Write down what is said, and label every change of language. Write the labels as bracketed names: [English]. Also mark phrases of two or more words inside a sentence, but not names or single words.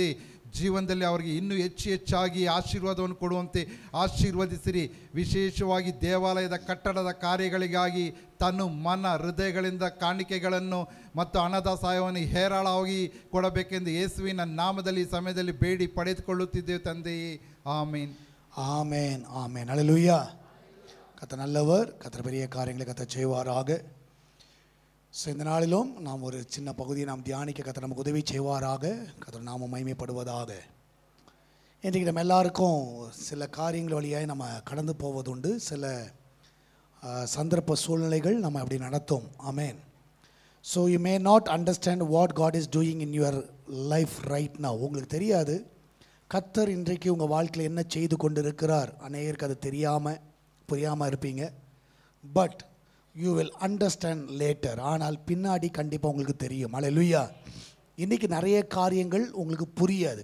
[Kannada] ಜೀವನದಲ್ಲಿ ಅವರಿಗೆ ಇನ್ನೂ ಹೆಚ್ಚಾಗಿ ಆಶೀರ್ವಾದವನ್ನು ಕೊಡುವಂತೆ ಆಶೀರ್ವದಿಸಿರಿ. ವಿಶೇಷವಾಗಿ ದೇವಾಲಯದ ಕಟ್ಟಡದ ಕಾರ್ಯಗಳಿಗಾಗಿ ತನ್ನ ಮನ ಹೃದಯಗಳಿಂದ ಕಾಣಿಕೆಗಳನ್ನು ಮತ್ತು ಹಣದ ಸಹಾಯವನ್ನು ಹೇರಳವಾಗಿ ಕೊಡಬೇಕೆಂದು ಯೇಸುವಿನ ನಾಮದಲ್ಲಿ ಈ ಸಮಯದಲ್ಲಿ ಬೇಡಿ ಪಡೆದುಕೊಳ್ಳುತ್ತಿದ್ದೇವೆ ತಂದೆಯೇ. [Tamil] ஆமென். ஆமென். ஆமென். ஹல்லேலூயா. கர்த்தர் நல்லவர். கர்த்தர் பெரிய காரியங்களை கர்த்தர் செய்வாராக. இந்த நாளிலும் நாம் ஒரு சின்ன பகுதியை நாம் தியானிக்க கர்த்தர் நமக்கு உதவி செய்வாராக. கர்த்தர் நாம மகிமைப்படுவதாக. இன்றைக்கு நம்ம எல்லாருக்கும் சில காரியங்கள் வழியாக நம்ம கடந்து போவதுண்டு. சில சந்தர்ப்ப சூழ்நிலைகள் நம்ம அப்படி நடத்தும். ஆமென். [English] So you may not understand what God is doing in your life right now. [Tamil] உங்களுக்கு தெரியாது கர்த்தர் இன்றைக்கு உங்கள் வாழ்க்கையில் என்ன செய்து கொண்டு இருக்கிறார். அநேகருக்கு அது புரியாமல் இருப்பீங்க. [English] But you will understand later. [Tamil] ஆனால் பின்னாடி கண்டிப்பாக உங்களுக்கு தெரியும். அல்லேலூயா. இன்றைக்கி நிறைய காரியங்கள் உங்களுக்கு புரியாது.